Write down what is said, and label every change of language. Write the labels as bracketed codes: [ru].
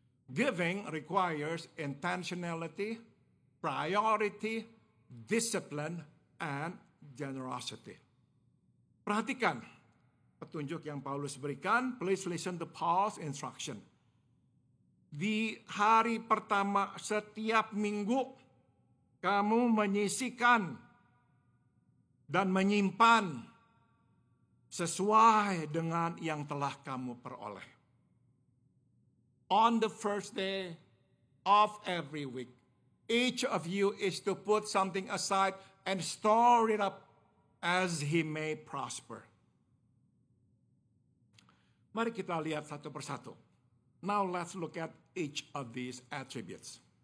[en] Giving requires intentionality, priority, discipline, and generosity. [id] Perhatikan petunjuk yang Paulus berikan. [en] Please listen to Paul's instruction. [id] Di hari pertama setiap minggu, kamu menyisihkan dan menyimpan sesuai dengan yang telah kamu peroleh. [en] On the first day of every week, each of you is to put something aside and store it up as he may prosper. [id] Mari kita lihat satu persatu. [en] Now let's look at each of these attributes.